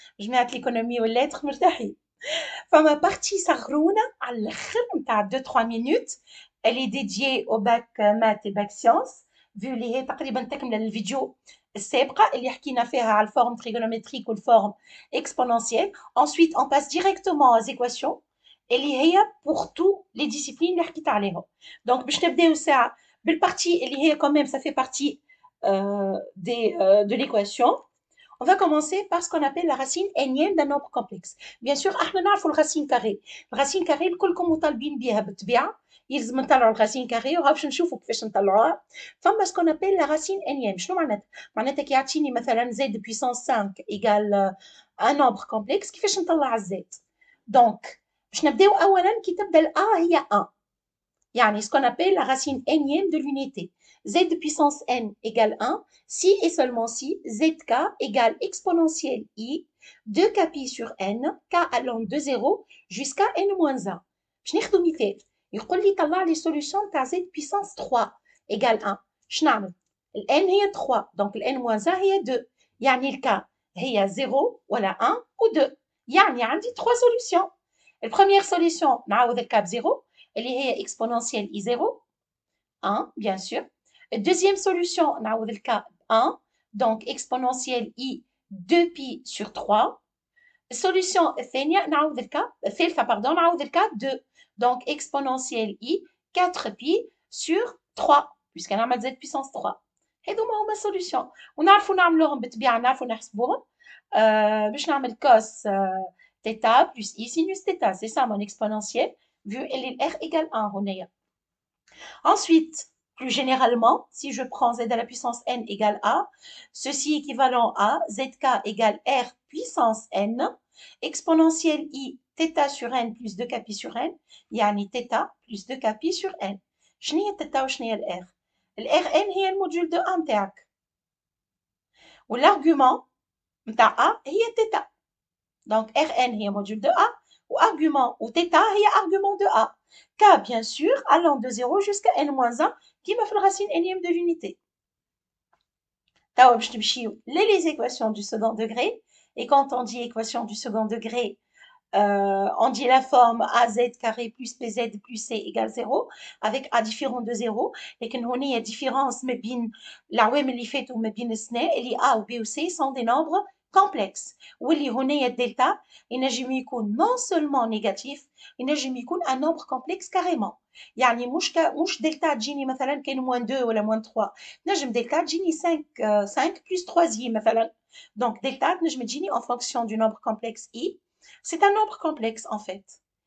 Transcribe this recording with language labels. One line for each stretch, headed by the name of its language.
French: Je mets l'économie aux lettres مرتاحين.
Arabic: فما partie صغرونة على الآخر نتاع 2-3 minutes.
French: Elle est dédiée au bac maths et bac sciences.
Arabic: vu اللي هي تقريبا تكمل الفيديو السابقة اللي حكينا فيها على الفورم trigonométrique والفورم exponentielle.
French: Ensuite, on passe directement aux équations اللي هي pour tous les disciplines اللي حكيت عليهم. Donc باش نبداو ساعة بالpartie اللي هي quand même ça fait partie de l'équation. On va commencer par ce qu'on appelle la racine énième d'un nombre complexe. Bien sûr, احنا نعرفوا الرacine carrée.
Arabic: الرacine carrée الكلكم مطالبين بها بالطبيعة. يلزم نطلعوا الرacine carrée وهاوش نشوفوا كيفاش نطلعوها.
French: فما ce qu'on appelle la racine énième.
Arabic: شنو معناتها؟ معناتها كي يعطيني مثلا z puissance 5 égale un nombre complexe كيفاش نطلع z. Donc باش نبداو اولا كي تبدا ال a هي 1.
French: يعني ce qu'on appelle la racine énième de l'unité. Z puissance n égale 1 si et seulement si zk égale exponentielle i 2 pi sur n, k allant de 0 jusqu'à n-1.
Arabic: باش ناخذ مثال يقول لي طلع لي سوليوشن تاع z puissance 3 égale 1. باش نعمل ال n هي 3 دونك ال n-1 هي 2 يعني ال k هي 0 ولا 1 و 2 يعني عندي 3 سوليوشن. البروميير سوليوشن نعوض ال k ب 0 اللي هي exponentielle i0 1 bien sûr.
French: Deuxième solution نعوض ال k 1 donc exponentielle i 2 pi sur 3. Solution الثانية نعوض ال k الثالثة pardon نعوض ال k 2 donc exponentielle i 4 pi sur 3 puisqu'elle a z puissance 3. هذوما هما solution ونعرفوا نعملوهم بالطبيعة نعرفوا نحسبوهم باش نعمل cos θ plus i sinus θ c'est ça mon exponentielle vu elle est r égale 1 هنايا. Ensuite, plus généralement, si je prends z à la puissance n égale a, ceci équivalent à zk égale r puissance n, exponentielle i θ sur n plus 2 pi sur n, يعني θ plus 2 pi sur n.
Arabic: شنو هي θ وشنو هي ال r؟ ال rn هي الموديول دو a نتاعك. والارجومون نتاع a هي θ.
French: Donc rn هي موديول دو a وargument ou θ هي argument de a. K bien sûr allant de 0 jusqu'à n-1 كيما في الرacine énième de l'unité. توا باش نمشيو les équations du second degré et quand on dit équation du second degré on dit la forme az carré plus bz plus c égale 0 avec a différent de 0 لكن هنا différence ما بين
Arabic: العوامل اللي فاتوا وما بين السنة اللي a و b و c sont des nombres complexe واللي هنا الدلتا ينجم يكون non seulement négatif ينجم يكون un nombre complexe carrément يعني مش دلتا تجيني مثلا كان moins 2 ولا moins 3 نجم دلتا تجيني 5 plus 3 مثلا donc دلتا تنجم تجيني en fonction du nombre complexe i c'est un nombre complexe en fait